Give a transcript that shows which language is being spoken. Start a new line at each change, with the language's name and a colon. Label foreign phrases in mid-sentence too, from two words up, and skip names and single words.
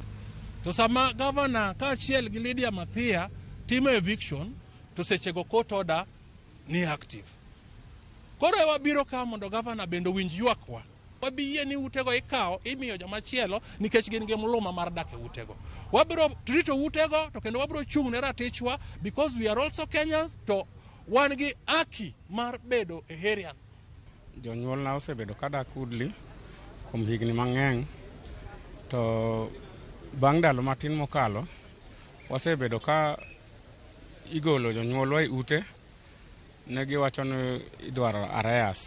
Luo (Kenya and Tanzania): To sama governor ka achiel gi Lydia Mathia timo eviction to sechego
English: court order
Luo (Kenya and Tanzania): ni active. Koro wabiro ka mondo governor bendo winj ywakwa. Wabiyie ni utego ikawo imiyo joma chielo nikech gin gi muluma mar dak e utego. Wabiro rito utego to kendo wabiro chung ne ratichwa
English: because we are also Kenyans
Luo (Kenya and Tanzania): to wan gi haki mar bedo e herian. Jonyuol na osebedo kada kudli kuom higni mang'eny to bang' ndalo matin mokalo wasebedo ka igolo jonyuolwa e ute ne giwacho ni idwaro arrears.